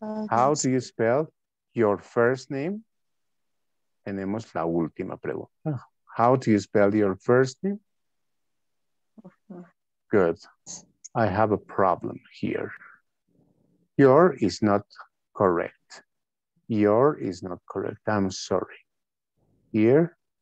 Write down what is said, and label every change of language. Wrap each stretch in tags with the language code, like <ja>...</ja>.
<en>How do you spell your first name?</en> <es>Tenemos la última pregunta.</es> <en>How do you spell your first name? Good. I have a problem here. Your is not correct. Your is not correct. I'm sorry. Here.</en>